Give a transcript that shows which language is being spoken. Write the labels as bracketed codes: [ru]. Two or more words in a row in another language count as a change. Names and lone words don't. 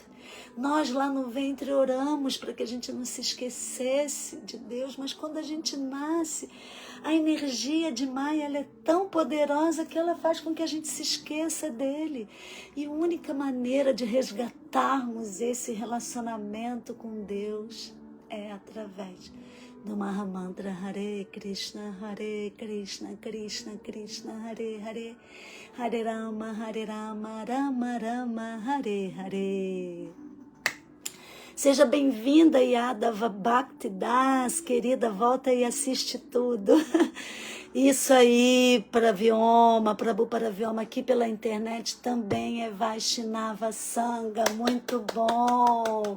[pt] Nós lá no ventre oramos para que a gente não se esquecesse de Deus, mas quando a gente nasce, a energia de Maya ela é tão poderosa que ela faz com que a gente se esqueça dele. E a única maneira de resgatarmos esse relacionamento com Deus é através do Mahamantra [sa] हरे कृष्ण, कृष्ण कृष्ण, हरे हरे, हरे राम, राम राम, हरे हरे. [pt] Seja bem-vinda, Yadava Bhakti Das, querida, volta e assiste tudo. Isso aí, Paravyoma, Prabhu Paravyoma, aqui pela internet também é [sa] वैष्णव सङ्घ, [pt] muito bom.